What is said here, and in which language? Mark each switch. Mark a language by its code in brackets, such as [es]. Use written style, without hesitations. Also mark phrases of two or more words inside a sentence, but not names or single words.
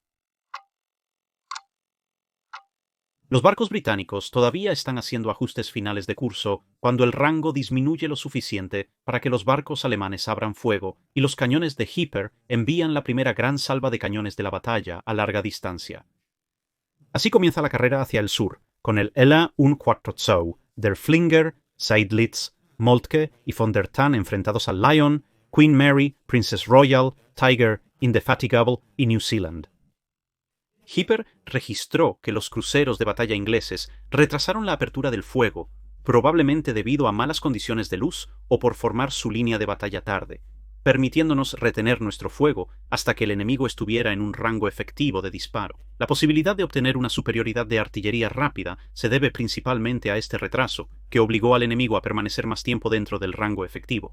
[es] Los barcos británicos todavía están haciendo ajustes finales de curso cuando el rango disminuye lo suficiente para que los barcos alemanes abran fuego y los cañones de Hipper envían la primera gran salva de cañones de la batalla a larga distancia. Así comienza la carrera hacia el sur, con el Ella und Quattro, der Flinger, Seydlitz, Moltke y von der Tann enfrentados al Lion, Queen Mary, Princess Royal, Tiger, Indefatigable y New Zealand. Hipper registró que los cruceros de batalla ingleses retrasaron la apertura del fuego, probablemente debido a malas condiciones de luz o por formar su línea de batalla tarde. permitiéndonos retener nuestro fuego hasta que el enemigo estuviera en un rango efectivo de disparo. La posibilidad de obtener una superioridad de artillería rápida se debe principalmente a este retraso, que obligó al enemigo a permanecer más tiempo dentro del rango efectivo.